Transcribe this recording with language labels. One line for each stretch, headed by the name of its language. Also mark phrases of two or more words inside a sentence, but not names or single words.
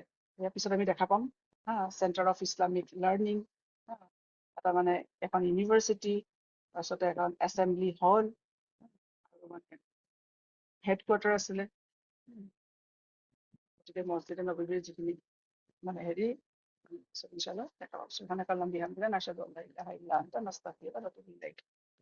Assamese: ইয়াৰ পিছত আমি দেখা পাম চেণ্টাৰ অফ ইছলামিক লাৰ্ণিং, এটা মানে এখন ইউনিভাৰ্চিটি, তাৰপিছতে এখন
English: assembly hall,
Assamese: আৰু মানে হেডকোৱাৰ্টাৰ আছিলে। গতিকে মছজিদে নবৱীৰ যিখিনি মানে হেৰি ইনশাআল্লাহ দেখা পাম।
Arabic: سبحانك اللهم بحمدك نشهد ألا إله إلا أنت نستغفرك و نتوب إليك.